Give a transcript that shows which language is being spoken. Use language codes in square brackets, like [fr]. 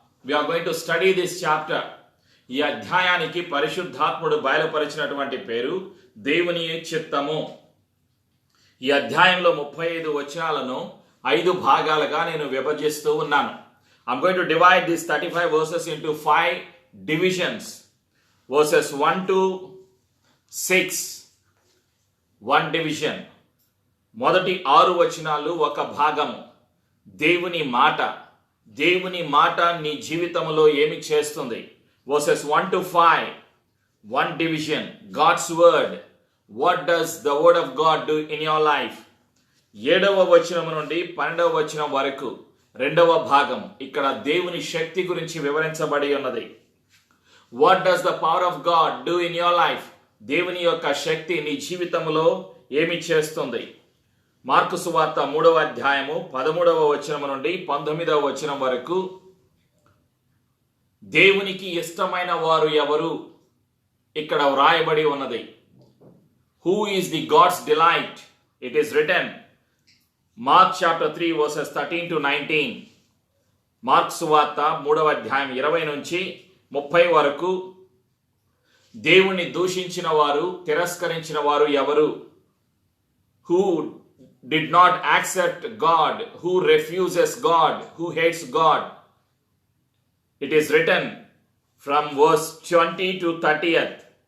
[en] We are going to study this chapter. [te] ఈ అధ్యాయానికి పరిశుద్ధాత్ముడు బయలుపరిచినటువంటి పేరు దేవుని చిత్తము. ఈ అధ్యాయంలో 35 వచనాలను 5 భాగాలుగా నేను విభజిస్తూ ఉన్నాను. [en] I'm going to divide these 35 verses into 5 divisions. Verses 1 to 6. One division. [te] మొదటి 6 వచనాలు ఒక భాగము. దేవుని మాట నీ జీవితంలో ఏమి చేస్తుంది? [en] Verses 1 to 5. One division. God's word. What does the word of God do in your life? [te] 7వ వచనం నుండి 12వ వచనం వరకు రెండవ భాగం. ఇక్కడ దేవుని శక్తి గురించి వివరించబడి ఉన్నది. [en] What does the power of God do in your life? [te] దేవుని యొక్క శక్తి నీ జీవితంలో ఏమి చేస్తుంది? మార్కు సువార్త 3వ అధ్యాయము 13వ వచనం నుండి 19వ వచనం వరకు దేవునికి ఇష్టమైన వారు ఎవరు ఇక్కడ వ్రాయబడి ఉన్నది. [en] Who is the God's delight? It is written. Mark chapter 3 verses 13 to 19. [te] Mark సువార్త 3వ అధ్యాయం 20 నుంచి 30 వరకు దేవుని దూషించిన వారు, తిరస్కరించిన వారు ఎవరు? [en] Who did not accept God, who refuses God, who hates God. It is written from verse 20 to 30th.